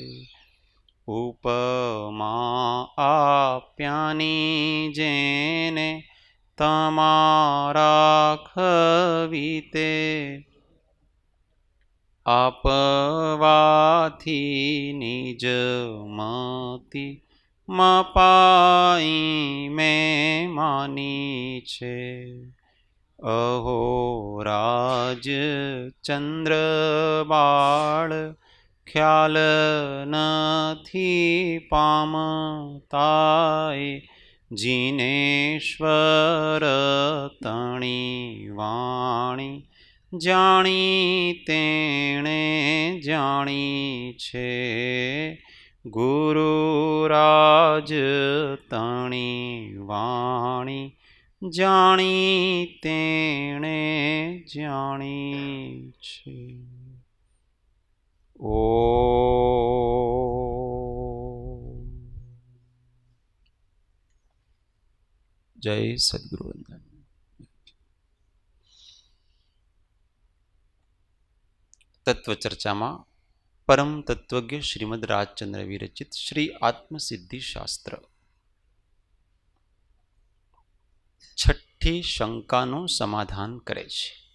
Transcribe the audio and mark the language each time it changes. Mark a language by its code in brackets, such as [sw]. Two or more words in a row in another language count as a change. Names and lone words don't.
[gu] ઉપમા આપ્યાની જેને તમારા ખવીતે આપવાથી નિજ મતિ મપાઈ મેં માની છે। અહો રાજ ચંદ્ર બાળ ખ્યાલ નથી પામતાય જિનેશ્વર તણી વાણી જાણી તેણે જાણી છે। ગુરુરાજ તણી વાણી જાણી તેણે જાણી છે। ઓ જય સદ્ગુરુ વંદન। તત્વ ચર્ચા માં પરમ તત્વજ્ઞ શ્રીમદ રાજચંદ્ર વિરચિત શ્રી આત્મસિદ્ધિ શાસ્ત્ર છઠી શંકા નું સમાધાન કરે છે।